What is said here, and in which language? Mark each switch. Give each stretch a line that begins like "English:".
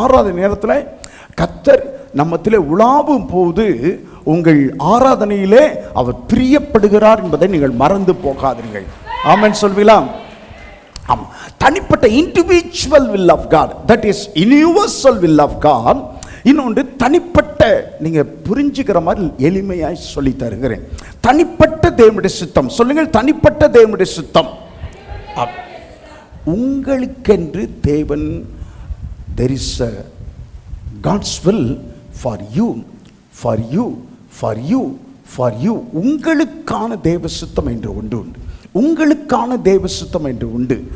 Tamil: ஆராதனை நேரத்தில் கர்த்தர் நம்மத்திலே உலாவும் போது உங்கள் ஆராதனையிலே அவர் பிரியப்படுகிறார் என்பதை நீங்கள் மறந்து போகாதீர்கள். ஆமென் சொல்வீங்களா? ஆமாம். தனிப்பட்ட
English: Individual will of God, that is universal will of God.
Tamil: இன்னொன்று தனிப்பட்ட, நீங்க புரிஞ்சுக்கிற மாதிரி எளிமையாய் சொல்லி தருகிறேன். தனிப்பட்ட தேவனுடைய சித்தம் சொல்லுங்கள். தனிப்பட்ட தேவனுடைய சித்தம் உங்களுக்கென்று தேவன்,
English: there is a God's will for you,
Tamil: for you, for you, for you. உங்களுக்கான தேவ சித்தம் என்று ஒன்று உண்டு. உங்களுக்கான தேவ சித்தம் என்று உண்டு.